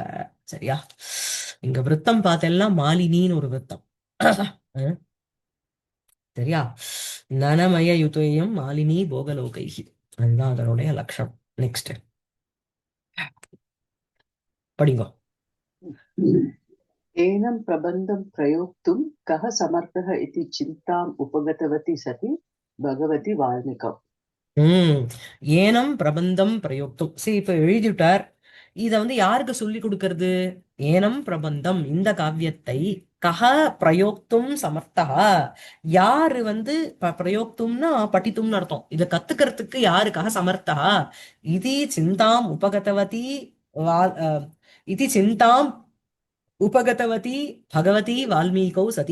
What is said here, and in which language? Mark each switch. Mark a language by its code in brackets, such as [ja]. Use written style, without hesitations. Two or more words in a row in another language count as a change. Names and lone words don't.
[ta] சரியா. இங்க விருத்தம் பார்த்தெல்லாம் மாலினின்னு ஒரு விருத்தம். சரியா. [sa] ननमय युतेयं मालिनी भोगिलोकैः [ta] அதுதான் அதனுடைய லட்சணம். நெக்ஸ்ட் படிங்கோ. [sa] एनं प्रबन्धं प्रयोक्तुं कः समर्थः इति चिन्ताम् उपगतवती सति भगवती वाल्मीकौ. एनं प्रबन्धं प्रयोक्तुम्. [ta] சரி, இப்ப எழுதிட்டார். இத வந்து யாருக்கு சொல்லி கொடுக்கறது. [sa] एनं प्रबन्धं [ta] இந்த காவியத்தை [sa] कः प्रयोक्तुं समर्थः [ta] யாரு வந்து பிரயோக்தும்னா படித்தும்னு அர்த்தம். இத கத்துக்கிறதுக்கு யாருக்காக சமர்த்தா இது [sa] चिन्ताम् उपगतवती [ta] இது [sa] चिन्ताम् उपगतवती भगवती वाल्मीकौ सति.